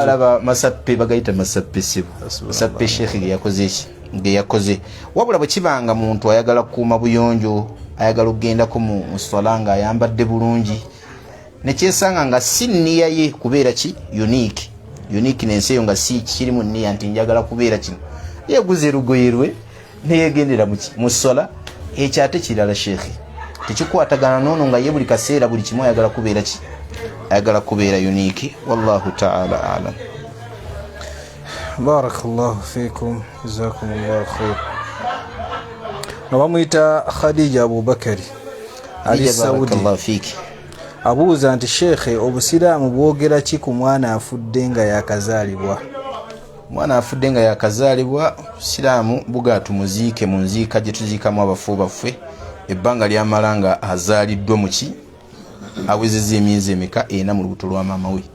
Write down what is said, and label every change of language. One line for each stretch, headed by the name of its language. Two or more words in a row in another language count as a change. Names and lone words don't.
Ganda: alaba masappe bagayita masappe ssibu masappe sheekhe ge yakoze wabula bwe kibanga muntu ayagala kukuuma buyonjo ayagala okugendako mu swala nga ayambadde bulungi nekyesanga nga si nniya ye kubeera ki unique n'ensi eyo nga si kirimu nniya nti njagala kubeera kino yeguze lugoye lwe neyegendera mu swala ekyo ate kirala sheekhe tekikwatagana noono nga ye buli kaseera buli kimu ayagala kubeera ki ayagala kubeera unique.
Arabic: والله تعالى أعلم. بارك الله فيكم جزاكم الله خير.
Ganda: Nabamwita Khadija Abubakari ali Saudi.
Arabic: بارك الله فيك.
Ganda: Abuuza nti sheekhe obusiraamu bwogera ki ku mwana afudde nga yakazaalibwa? Mwana afudde nga yakazaalibwa obusiraamu buga tumuziike mu nziika gye tuziikamu abafu baffe ebbanga lyamala nga azaaliddwa mu ki awezezza emyezi emeka ena mu lubuto lwa maama we.